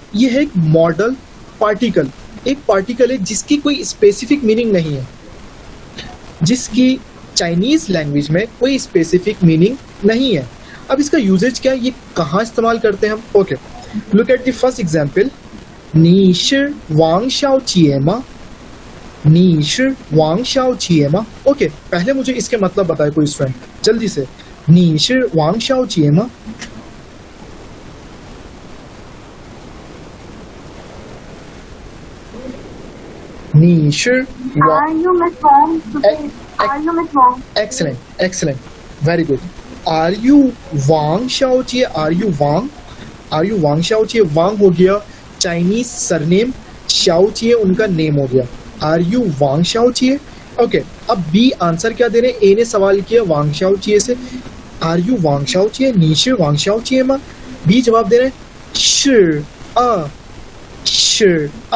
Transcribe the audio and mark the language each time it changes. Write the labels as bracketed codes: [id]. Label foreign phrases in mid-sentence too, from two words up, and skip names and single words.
[hi] ये है एक [en] modal particle. [hi] एक पार्टिकल है जिसकी कोई [en] specific meaning [hi] नहीं है, जिसकी [en] Chinese language [hi] में कोई [en] specific meaning [hi] नहीं है। अब इसका यूजेज क्या है, ये कहाँ इस्तेमाल करते हैं हम? ओके, [en] look at the first example. [zh] 你是王小姐吗? 你是王小姐吗? [hi] ओके, पहले मुझे इसके मतलब बताए कोई स्टूडेंट जल्दी से। [zh] 你是王小姐吗?你是 [en] Are you Miss Wong today? Are you Miss Wong? Excellent, excellent, very good. Are you Wang Xiaojie? Are you Wang? Are you Wang Xiaojie? [hi] Wang हो गया [en] Chinese surname, [hi] Xiaojie उनका नेम हो गया। [en] Are you Wang Xiaojie? [hi] ओके, अब [en] B answer [hi] क्या दे रहे हैं? ए ने सवाल किया वांग शाओचिए से, [en] Are you Wang Xiaojie? [zh] 你是王小姐吗. [hi] बी जवाब दे रहे हैं [zh] 是啊，是啊.